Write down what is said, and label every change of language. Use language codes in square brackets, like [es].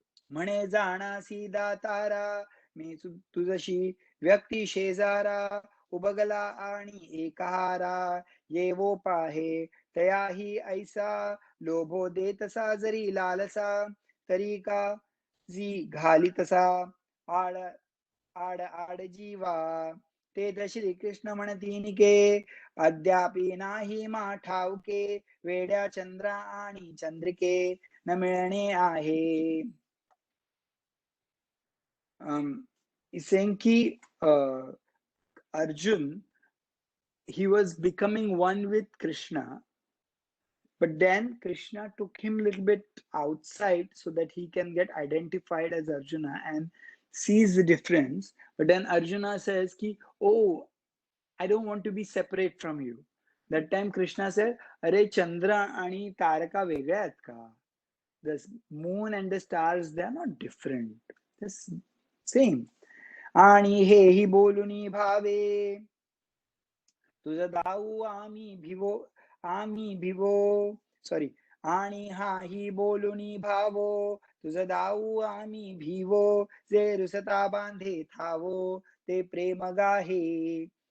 [mr] म्हणे जाणासी दातारा, मी तुझशी व्यक्ती शेजारा, उबगला आणि एकहारा, येवो पाहे तयाही ऐसा, लोभो देतसा जरी लालसा, तरी का जी घाली तसा आड आड जीवा. ते तर श्रीकृष्ण म्हणतीन के अद्यापि नाही मा ठाऊके, वेड्या चंद्रा आणि चंद्रिके न मिळणे आहे. [en] saying ki Arjun, he was becoming one with Krishna, but then Krishna took him a little bit outside so that he can get identified as Arjuna and sees the difference. But then Arjuna says ki, oh, I don't want to be separate from you. That time Krishna said, [mr] अरे चंद्र आणि तारका वेगळ्या आहेत का? [en] The moon and the stars, they are not different. They're same. [mr] आणि हेही बोलुनी भावे, तुझ दाऊ आम्ही भिवो सॉरी, आणि हाही बोलुनी भावो, तुझ दाऊ आम्ही भिवो, जे रुसता बांधे थावो, ते प्रेम गाहे.